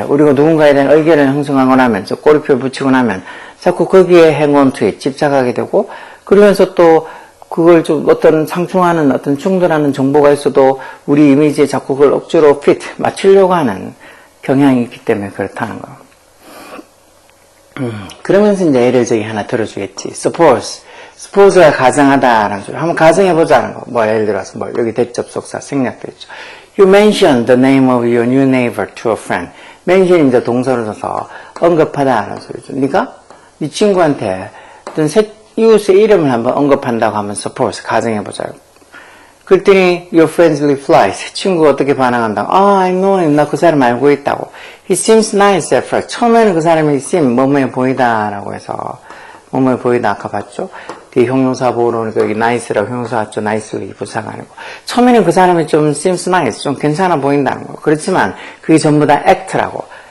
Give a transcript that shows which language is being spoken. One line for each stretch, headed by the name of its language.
Korean: 우리가 누군가에 대한 의견을 형성하고 나면, 저 꼬리표를 붙이고 나면, 자꾸 거기에
English: hang on to it,
Korean: 집착하게 되고, 그러면서 또, 그걸 좀 어떤 상충하는, 어떤 충돌하는 정보가 있어도, 우리 이미지에 자꾸 그걸 억지로 맞추려고 하는 경향이 있기 때문에 그렇다는 거. 그러면서 이제 예를 저기 하나 들어주겠지. suppose가 가정하다라는 소리. 한번 가정해보자는 거. 뭐, 예를 들어서, 여기 대접속사 생략돼 있죠.
English: You mention the name of your new neighbor to a friend.
Korean: mention이 이제 동사로 써서 언급하다라는 소리죠. 네가 네 친구한테 어떤 이웃의 이름을 한번 언급한다고 하면 suppose 가정해보자. 그랬더니
English: your friendly replies.
Korean: 친구가 어떻게 반응한다?
English: I know him.
Korean: 나 그 사람 알고 있다고.
English: He seems nice at first.
Korean: 처음에는 그 사람이 seem, 뭐뭐해 보이다라고 해서 뭐뭐해 보이다 아까 봤죠? 뒤에 형용사 보러 오니까 여기 nice라고 형용사 왔죠? nicely 부사가 아니고. 처음에는 그 사람이 좀
English: seems nice,
Korean: 좀 괜찮아 보인다는 거. 그렇지만 그게 전부 다 act라고.